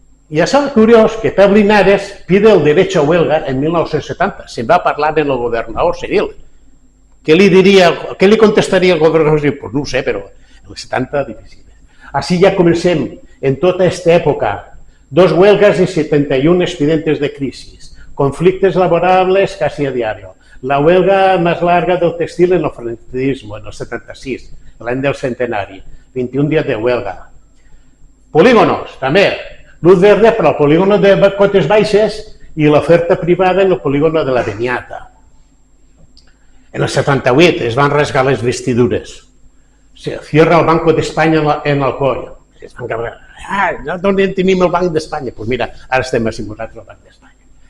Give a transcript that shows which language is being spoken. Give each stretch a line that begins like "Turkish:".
Spanish: Y es algo curioso que Pep Linares pide el derecho a huelga en 1970,
Catalan: se'n va parlar en el gobernador civil. Què li contestaria el governador civil? Pues no ho sé, però en els 70 difícil. Així ja comencem, en tota aquesta època,
Spanish: 2 huelgas y 71 expedientes de crisis, conflictos laborables casi a diario, la huelga más larga del textil en el franquismo, en el 76,
Catalan: l'any del centenari,
Spanish: 21 días de huelga.
Catalan: Polígonos, també,
Spanish: luz verde
Catalan: per al polígono de Cotes Baixes i l'oferta privada en el polígono de la Beniata. En el 78 es van rasgar les vestidures.
Spanish: Se cierra el Banco de España en Alcoy.
Catalan: Es van carregar. ¿D'on tenim el Banc d'Espanya? Doncs mira, ara estem assimilats al Banc d'Espanya.